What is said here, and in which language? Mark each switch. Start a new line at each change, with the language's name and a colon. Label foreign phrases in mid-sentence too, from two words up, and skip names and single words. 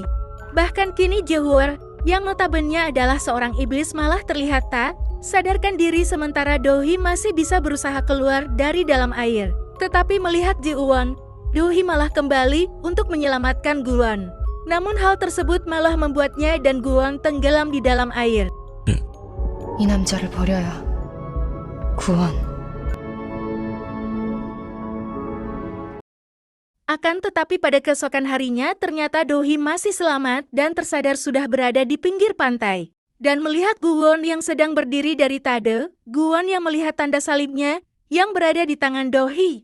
Indonesian: Bahkan kini Jehur yang notabene adalah seorang iblis malah terlihat tak Sadarkan diri sementara Do-hee masih bisa berusaha keluar dari dalam air. Tetapi melihat Ji-won, Do-hee malah kembali untuk menyelamatkan Guwon. Namun hal tersebut malah membuatnya dan Guwon tenggelam di dalam air.
Korean: 이 남자를 버려야. 구원.
Indonesian: Akan tetapi pada keesokan harinya ternyata Do-hee masih selamat dan tersadar sudah berada di pinggir pantai. Dan melihat Guwon yang sedang berdiri dari Tade, Guwon yang melihat tanda salibnya yang berada di tangan Do-hee.